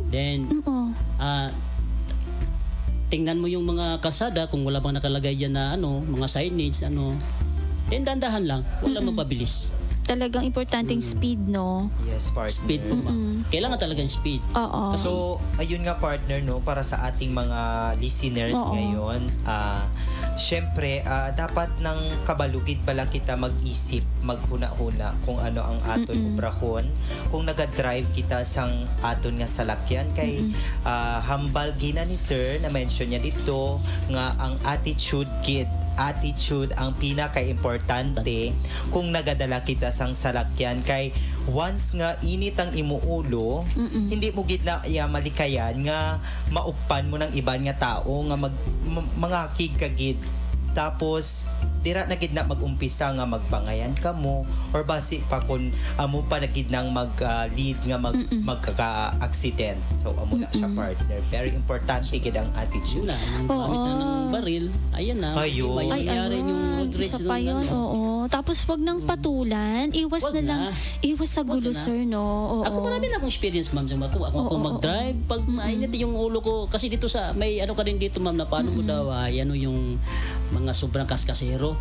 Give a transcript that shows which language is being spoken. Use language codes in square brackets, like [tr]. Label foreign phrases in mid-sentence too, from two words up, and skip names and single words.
[tl] Then, tingnan mo yung mga kalsada kung wala bang nakalagay dyan na mga signage, then dandahan lang, wala mapabilis. talagang importanteng speed, no? [en] Yes, partner. [tl] Speed po, ma'am. Kailangan talagang speed. Oo. So, ayun nga, partner, no, para sa ating mga listeners ngayon, syempre, dapat ng kabalukid pala kita mag-isip, [hil] maghuna-huna kung ano ang aton obrahon. Kung naga-drive kita sang aton nga salakyan, kay hambal gina ni sir na mention niya dito nga ang attitude ang pinaka-importante kung nagadala kita sang salakyan kay once nga init ang imuulo, hindi mo gid na malikayan nga maukpan mo ng iban nga tao nga mangakig ka gid. Tapos dira na gid na mag-umpisa nga magbangayan ka mo or basi pa kun amo pa na gid nang lead nga magkaka-accident. So amo na siya partner. Very importante gid ang attitude. [tl] Yun na, yung gamit na ng baril, ayan na. Ayun. May nangyari yung road rage isa pa yun, oo. Tapos wag nang patulan, iwas Wag na lang, iwas sa gulo, Wag na. sir, no? Oo. Ako marami na akong experience, ma'am. Ako mag-drive, pag mainit yung ulo ko, kasi dito may ano ka rin dito, ma'am, na paano mo daw, ano yung mga sobrang kaskasero.